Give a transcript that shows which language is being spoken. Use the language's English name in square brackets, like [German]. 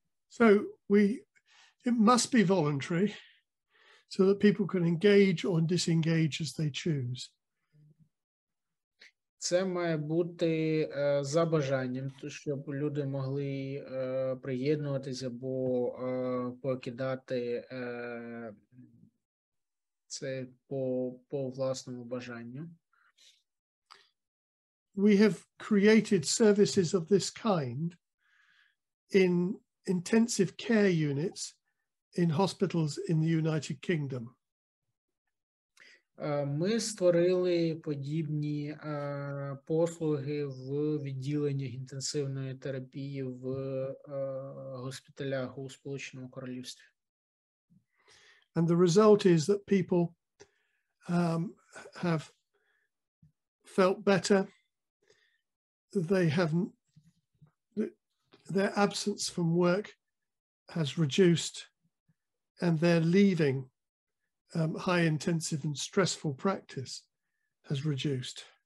[English] So it must be voluntary so that people can engage or disengage as they choose. [Ukrainian] Це має бути за бажанням, щоб люди могли приєднуватися або покидати це по власному бажанню. [English] We have created services of this kind in intensive care units in hospitals in the United Kingdom. [Ukrainian] Ми створили подібні послуги в відділеннях інтенсивної терапії в госпіталях у Сполученому Королівстві. [English] And the result is that people have felt better. They have their absence from work has reduced, and their leaving high intensive and stressful practice has reduced.